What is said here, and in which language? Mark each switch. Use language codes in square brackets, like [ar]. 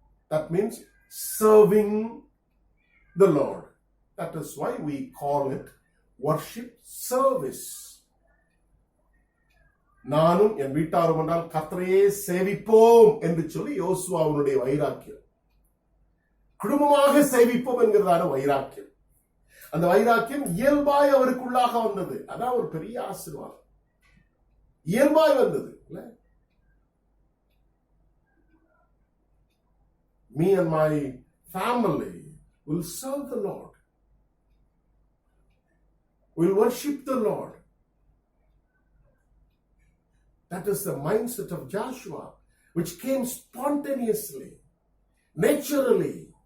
[en] That means serving the Lord. That is why we call it worship service. [ta] நானும் என் வீட்டாரும் என்றால் கர்த்தரையே சேவிப்போம் என்று சொல்லி யோசுவாவுடைய வைராக்கியம், குடும்பமாக சேவிப்போம் என்கிறதான வைராக்கியம், அந்த வைராக்கியம் இயல்பாய் அவருக்குள்ளாக வந்தது. அதான் ஒரு பெரிய ஆசீர்வாதம், இயல்பாய் வந்தது. [en] Me and my family will serve the Lord, will worship the Lord. That is the mindset of Joshua, which came spontaneously, naturally.